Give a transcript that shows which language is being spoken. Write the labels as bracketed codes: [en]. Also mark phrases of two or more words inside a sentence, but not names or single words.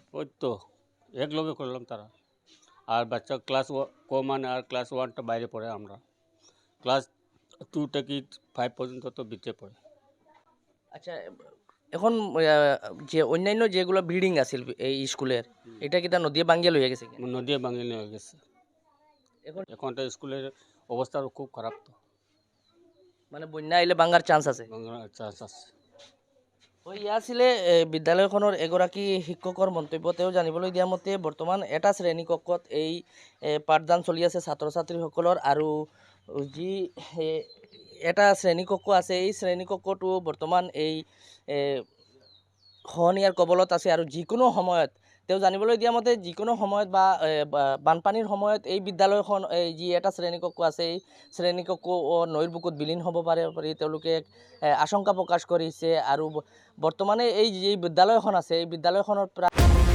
[bn] ওই তো এক লগে করলাম তারা আর বাচ্চা ক্লাস কমান আর ক্লাস 1টা বাইরে পড়ে আমরা ক্লাস 2 থেকে 5 পর্যন্ত তো ভিতরে পড়ে আচ্ছা এখন যে অন্যান্য যেগুলো বিল্ডিং আছিল এই স্কুলের এটা কি তা নদী বাঙ্গিয়ে লয়ে গেছে নদী বাঙ্গিয়ে নিয়ে গেছে এখন তো স্কুলের অবস্থা খুব খারাপ তো মানে বন্যা আইলে বাঙ্গার চান্স আছে আছিলে [as] বিদ্যালয়খনৰ এগৰাকী শিক্ষকৰ মন্তব্য তেওঁ জানিবলৈ দিয়া মতে বৰ্তমান এটা শ্ৰেণীকক্ষত এই পাঠদান চলি আছে ছাত্ৰ ছাত্ৰীসকলৰ আৰু যি এটা শ্ৰেণীকক্ষ আছে এই শ্ৰেণীকক্ষটো বৰ্তমান এই খহনীয়াৰ কবলত আছে আৰু যিকোনো সময়ত তেওঁ জানিবলৈ দিয়া মতে যিকোনো সময়ত বা বানপানীৰ সময়ত এই বিদ্যালয়খন যি এটা শ্ৰেণীকক্ষ আছে এই শ্ৰেণীকক্ষ নৈৰ বুকুত বিলীন হ'ব পাৰে তেওঁলোকে আশংকা প্ৰকাশ কৰিছে আৰু বৰ্তমানে এই যি বিদ্যালয়খন আছে এই বিদ্যালয়খনৰ প্ৰায়